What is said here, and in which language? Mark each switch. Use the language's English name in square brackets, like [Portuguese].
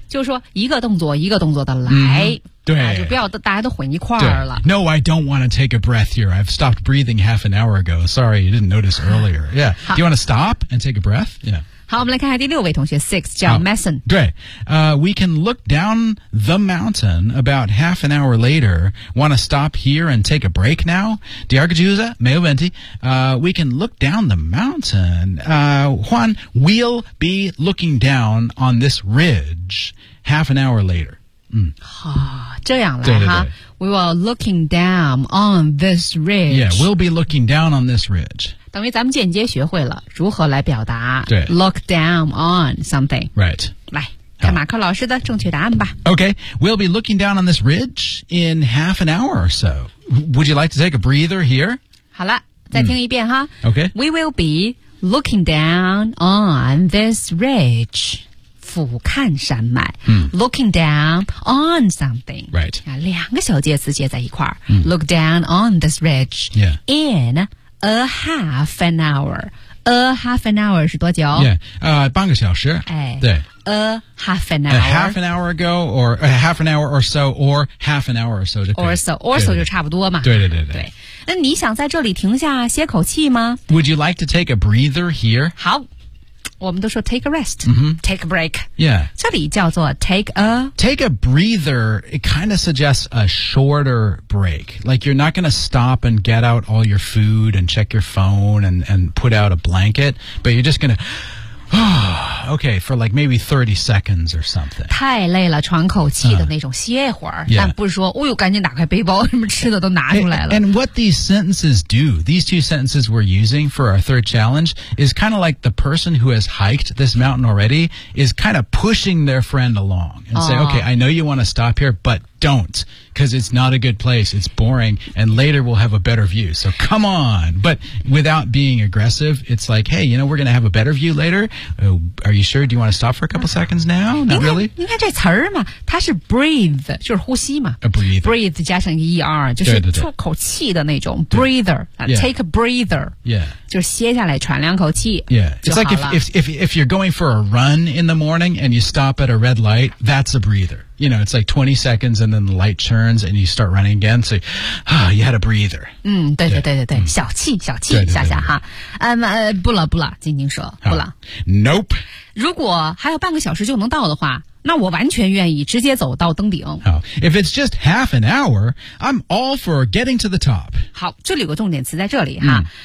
[Chinese] 就是说一个动作一个动作的来、对、就不要大家都混一块儿了。 [English] No, I don't want to take a breath here. I've stopped breathing half an hour ago. Sorry, you didn't notice earlier. Yeah. Do you want to stop and take a breath? Yeah. [Chinese] 好，我们来看看第六位同学 ,6, 叫 Mason。对。 [English] We can look down the mountain about half an hour later. Want to stop here and take a break now? Diarga Giusa, [Chinese] 没有问题。 [English] We can look down the mountain. Juan, we'll be looking down on this ridge half an hour later. [Chinese] 这样啦对对对 [English] 哈 We will looking down on this ridge Yeah, we'll be looking down on this ridge [Chinese] 等于咱们间接学会了如何来表达对 [English] Look down on something Right [Chinese] 来看马克老师的正确答案吧 [English] Okay, we'll be looking down on this ridge in half an hour or so Would you like to take a breather here? [Chinese] 好了再听一遍哈 [English] Okay We will be looking down on this ridge [Chinese] 俯瞰山脉、 [English] looking down on something right、 [Chinese] 两个小介词接在一块儿、 [English] look down on this ridge、in a half an hour a half an hour [Chinese] 是多久半个小时、对 [English] a half an hour a half an hour ago or a half an hour or so or half an hour or so or so or [Chinese] 对对对 so 就差不多嘛对对对对, 对那你想在这里停下歇口气吗 [English] would you like to take a breather here [Chinese] 好我们都说 [English] take a rest,、 take a break. Yeah. [Chinese] 这里叫做 take a... [English] Take a breather, it kind of suggests a shorter break. Like you're not going to stop and get out all your food and check your phone and put out a blanket, but you're just going to... okay, for like maybe 30 seconds or something. [Chinese] 太累了喘口气的那种歇会儿、但不是说哦呦赶紧打开背包什么吃的都拿出来了。 [English] And what these sentences do, these two sentences we're using for our third challenge, is kind of like the person who has hiked this mountain already is kind of pushing their friend along and say, okay, I know you want to stop here, but don't, because it's not a good place, it's boring, and later we'll have a better view, so come on. But without being aggressive, it's like, hey, you know, we're going to have a better view later. Are you sure? Do you want to stop for a couple seconds now? Not really? [Chinese] 应该这词儿嘛，它是 breathe, 就是呼吸嘛。 [English] A breathe. Breathe 加上 ER, [Chinese] 就是出口气的那种 [English] breather, take a breather. Yeah. [Chinese] 就是歇下来喘两口气 [English] Yeah, it's like if you're going for a run in the morning and you stop at a red light, that's a breather. You know, it's like 20 seconds and then the light turns and you start running again. So, you had a breather. [Chinese] 对对对对对、小气小气下下哈。不了不了静静说不了。 [English] Nope. [Chinese] 如果还有半个小时就能到的话那我完全愿意直接走到登顶。 [English] 好 If it's just half an hour, I'm all for getting to the top. [Chinese] 好这里有个重点词在这里哈。